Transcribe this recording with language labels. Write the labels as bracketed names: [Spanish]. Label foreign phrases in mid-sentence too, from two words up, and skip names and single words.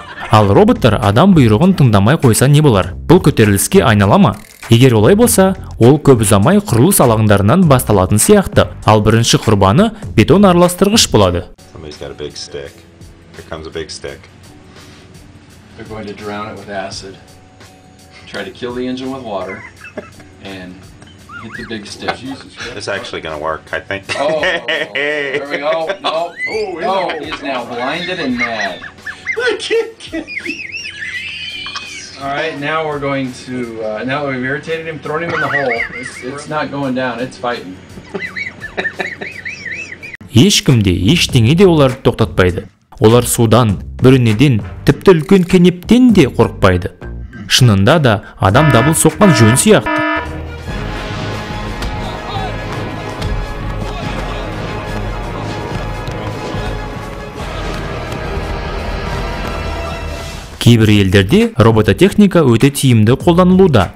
[Kazakh] Ал роботтар адам бұйрығын тыңдамай қойса не болар? Бұл көтеріліске айнала ма? Егер олай болса, ол көп ұзамай құрылыс алаңдарынан басталатын сияқты. Ал бірінші құрбаны бетон араластырғыш болады. [English] Somebody's got a big stick. Here comes a big stick. They're going to drown it with acid. Try to kill the engine with water and hit the big stick. It's actually going to work, I think. Oh, there we go. No. Oh, he is now blinded and mad. I can't get All right, now we're going to, now that we've irritated him, thrown him in the hole. It's not going down, it's fighting. [Kazakh] Ешкім де, ештеңе де оларды тоқтатпайды. Олар судан, бүрінеден, тіпті үлкен кенептен де қорықпайды. Шынында да адам дабыл соққан жөн сияқты. Кейбір елдерде робототехника өте тиімді қолданылуда.